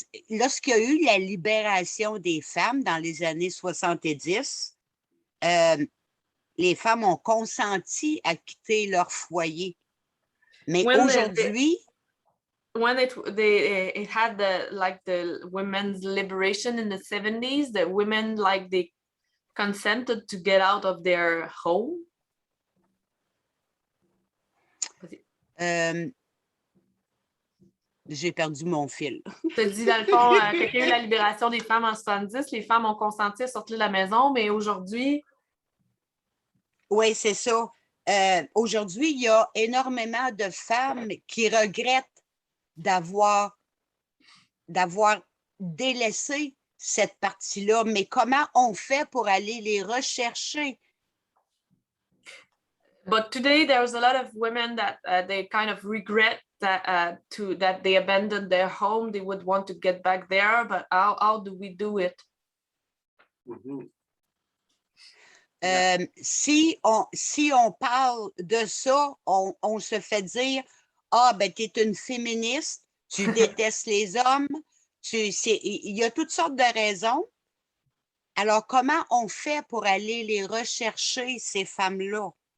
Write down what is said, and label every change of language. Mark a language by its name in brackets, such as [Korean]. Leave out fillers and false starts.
[French] Lorsqu'il y a eu la libération des femmes dans les années 70, les femmes ont consenti à quitter leur foyer. Mais aujourd'hui... [English] When it had the women's liberation in the 70s, the women, like, they consented to get out of their home. [French] J'ai perdu mon fil. Tu as dit, dans le fond, quand il y a eu la libération des femmes en 70, les femmes ont consenti à sortir de la maison, mais aujourd'hui... Oui, c'est ça. Aujourd'hui, il y a énormément de femmes qui regrettent d'avoir délaissé cette partie-là. Mais comment on fait pour aller les rechercher? [English] But today, there's a lot of women that they kind of regret that that they abandoned their home. They would want to get back there, but how do we do it? Mm-hmm. [French] Si on parle de ça, on se fait dire « Ah, ben, tu es une féministe, tu détestes les hommes, il y a toutes sortes de raisons. » Alors, comment on fait pour aller les rechercher, ces femmes-là?